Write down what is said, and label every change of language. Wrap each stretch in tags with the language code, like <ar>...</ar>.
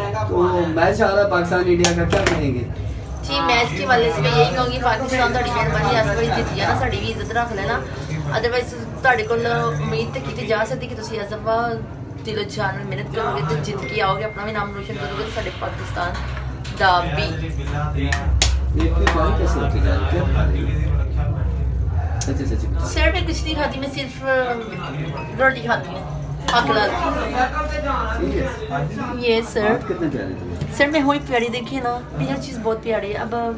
<hi>तो मैच आ रहा है पाकिस्तान इंडिया का, क्या कहेंगे? जी मैच के वाले से मैं यही कहूँगी</hi> <pa>पाकिस्तान ਤੁਹਾਡੀ ਮਿਹਰਬਾਨੀ ਇਸ ਵਾਰੀ ਜਿੱਤ ਗਿਆ ਨਾ, ਸਾਡੀ ਵੀ ਇੱਜ਼ਤ ਰੱਖ ਲੈਣਾ। ਅਦਰਵਾਈਜ਼ ਤੁਹਾਡੇ ਕੋਲ ਉਮੀਦ ਤੇ ਕੀਤੀ ਜਾ ਸਕਦੀ ਕਿ ਤੁਸੀਂ ਇਸ ਦਫਾ ਦਿਲੋਂ ਜਾਨ ਨਾਲ ਮਿਹਨਤ ਕਰੋਗੇ ਤੇ ਜਿੱਤ ਕੇ ਆਓਗੇ, ਆਪਣਾ ਵੀ ਨਾਮ ਰੋਸ਼ਨ ਕਰੋਗੇ ਤੇ ਸਾਡੇ ਪਾਕਿस्तान ਦਾ ਵੀ।</pa> <hi>इतनी प्यारी कैसे होती जा रही है? क्या खा रही हो? सच्ची सर मैं कुछ नहीं खाती, मैं सिर्फ रोटी खाती हूँ। ये सर कितने प्यारे थे। सर मैं हुई प्यारी, देखिए ना मेरी हर चीज़ बहुत प्यारी है। अब</hi>